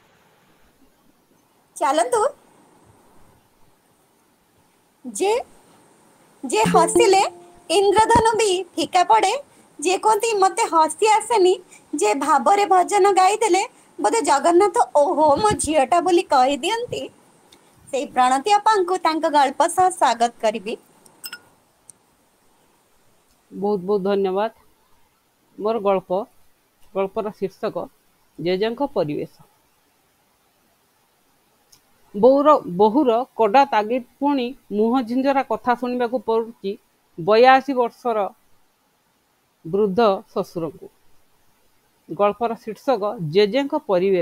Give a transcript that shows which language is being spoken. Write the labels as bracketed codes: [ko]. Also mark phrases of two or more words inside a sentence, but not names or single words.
[or] ଚାଲନ୍ତୁ ଯେ ଯେ ହସିଲେ ଇନ୍ଦ୍ରଧନୁ ବି ଫିକା ପଡେ। ଯିଏ କୁହନ୍ତି ମତେ ହସି ଆସେନି, ଯେ ଭାବରେ ଭଜନ ଗାଇଦେଲେ ବୋଧେ ଜଗନ୍ନାଥ ଓହୋ ମୋ ଝିଅ ଟା ବୋଲି କହିଦିଅନ୍ତି। ସେଇ ପ୍ରଣତି ଅପାଙ୍କୁ ତାଙ୍କ ଗଳ୍ପ ସହ ସ୍ୱାଗତ କରିବି। ବହୁତ ବହୁତ ଧନ୍ୟବାଦ। ମୋର ଗଳ୍ପର ଶୀର୍ଷକ ଜେଜେଙ୍କ ପରିବେଶ। ବୋହୁର କଡ଼ା ତାଗିଦ ପୁଣି ମୁହଁ ଝିଞ୍ଜରା କଥା ଶୁଣିବାକୁ ପଡୁଛି 82 ବର୍ଷର ବୃଦ୍ଧ ଶ୍ୱଶୁରଙ୍କୁ। ଗଳ୍ପର ଶୀର୍ଷକ ଜେଜେଙ୍କ ପରିବେଶ।